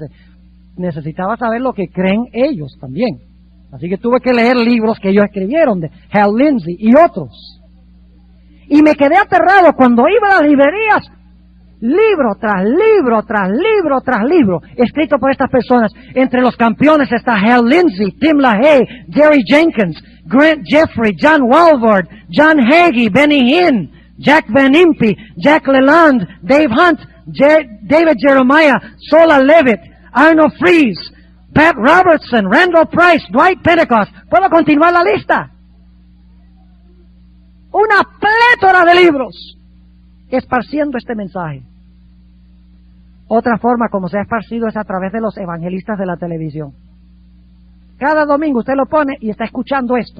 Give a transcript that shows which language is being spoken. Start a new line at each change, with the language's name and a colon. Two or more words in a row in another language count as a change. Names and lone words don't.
Spanish: Necesitaba saber lo que creen ellos también. Así que tuve que leer libros que ellos escribieron de Hal Lindsey y otros. Y me quedé aterrado cuando iba a las librerías, libro tras libro, tras libro, tras libro, escrito por estas personas. Entre los campeones está Hal Lindsey, Tim LaHaye, Jerry Jenkins, Grant Jeffrey, John Walvoord, John Hagee, Benny Hinn, Jack Van Impe, Jack Leland, Dave Hunt, David Jeremiah, Sola Levitt, Arnold Fries, Pat Robertson, Randall Price, Dwight Pentecost. ¿Puedo continuar la lista? Una plétora de libros esparciendo este mensaje. Otra forma como se ha esparcido es a través de los evangelistas de la televisión. Cada domingo usted lo pone y está escuchando esto.